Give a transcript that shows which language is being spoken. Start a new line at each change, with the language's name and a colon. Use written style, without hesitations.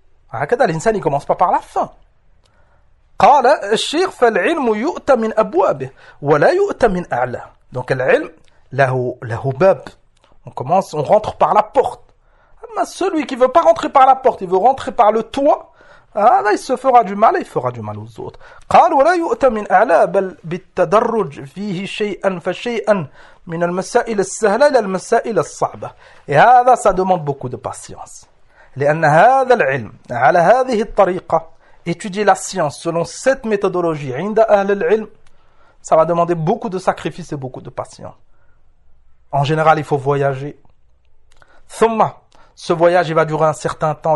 Arabic: Hakada, l'insan,
French: il commence pas par la fin.
Arabic: Qala, ash-shir, fal-ilmu yu'ta min abwabih, wa la yu'ta min a'la.
French: Donc, l'ilm,
Arabic: lahu bab.
French: On rentre par la porte. Mais celui qui veut pas rentrer par la porte, il veut rentrer par le toit. Ah, là, il se fera du mal et il fera du mal aux autres.
Arabic: قال ولا يؤتى من أعلى بل بالتدرج فيه شيئا فشيئا من المسائل السهلة إلى المسائل الصعبة.
French: Et هذا, ça demande beaucoup de patience.
Arabic: لأن هذا العلم على هذه الطريقة,
French: étudier la science selon cette méthodologie
Arabic: عند أهل العلم,
French: ça va demander beaucoup de sacrifices et beaucoup de patience. En général, il faut voyager. ثم, ce voyage, il va durer un certain temps.